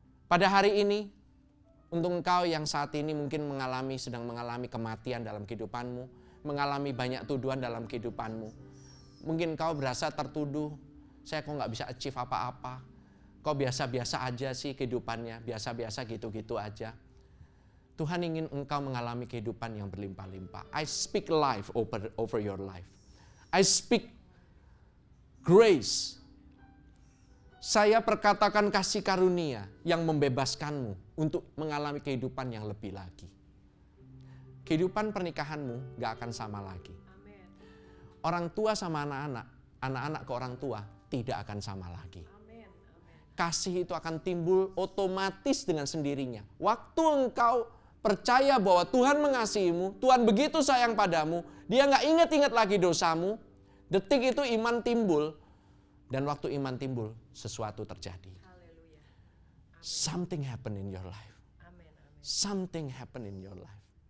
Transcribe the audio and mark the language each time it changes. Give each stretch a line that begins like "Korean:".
Indonesian: Pada hari ini, untuk engkau yang saat ini mungkin sedang mengalami kematian dalam kehidupanmu, mengalami banyak tuduhan dalam kehidupanmu. Mungkin engkau berasa tertuduh, saya kok nggak bisa achieve apa-apa. Kok biasa-biasa aja sih kehidupannya, biasa-biasa gitu-gitu aja. Tuhan ingin engkau mengalami kehidupan yang berlimpah-limpah.
English: I speak life over your life. I speak grace.
Indonesian: Saya perkatakan kasih karunia yang membebaskanmu untuk mengalami kehidupan yang lebih lagi. Kehidupan pernikahanmu gak akan sama lagi. Orang tua sama anak-anak, anak-anak ke orang tua tidak akan sama lagi. Kasih itu akan timbul otomatis dengan sendirinya. Waktu engkau percaya bahwa Tuhan mengasihimu, Tuhan begitu sayang padamu, Dia nggak ingat-ingat lagi dosamu, detik itu iman timbul, dan waktu iman timbul, sesuatu terjadi.
English: Something happen in your life. Something happen in your life.